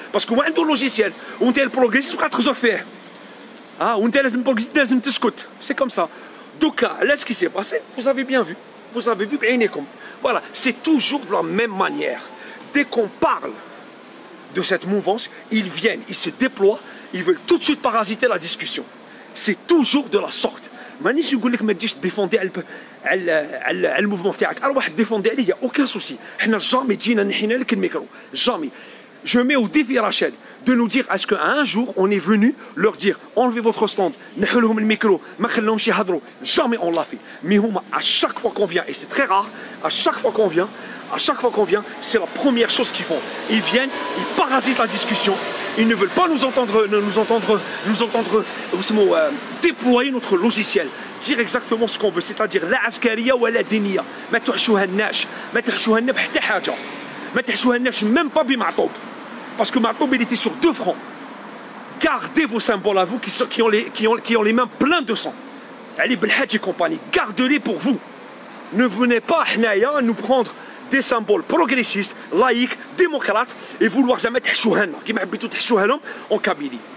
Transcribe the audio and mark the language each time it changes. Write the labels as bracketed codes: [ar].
[fr] Parce que moi, un logiciel, on est le progressiste, on va faire. On est le progressiste, c'est comme ça. Donc là, ce qui s'est passé, vous avez bien vu. Vous avez vu, voilà, c'est toujours de la même manière. Dès qu'on parle de cette mouvance, ils viennent, ils se déploient, ils veulent tout de suite parasiter la discussion. C'est toujours de la sorte. [ar] مانيش نقول لك ما تجيش ديفوندي على الموفمون تاعك، اروح ديفوندي عليه، [fr] aucun souci. [ar] حنا جامي جينا نحينا لك الميكرو، جامي. [fr] Je mets au défi Rachid de nous dire est-ce qu'un jour on est venu leur dire enlevez votre stand, [ar] نحلهم الميكرو، ما خلوهمش يهضروا. [fr] Jamais on l'a fait. Mais à chaque fois qu'on vient, et c'est très rare, à chaque fois qu'on vient, c'est la première chose qu'ils font. Ils viennent, ils parasitent la discussion. Ils ne veulent pas nous entendre déployer notre logiciel, dire exactement ce qu'on veut, c'est-à-dire la askaria ou la diniya. [ar] ما تحشوهالناش بحتى حاجة. ما تحشوهالناش [fr] même pas [ar] بمعطوب. [fr] Parce que Ma'toub il était sur 2 fronts. Gardez vos symboles à vous qui ont les mains pleines de sang. Ali Belhadji et compagnie, gardez-les pour vous. Ne venez pas à nous prendre des symboles progressistes, laïques, démocrates et vouloir jamais [ar] تحشوهالنا كيما حبيتو تحشوها لهم [fr] en Kabylie.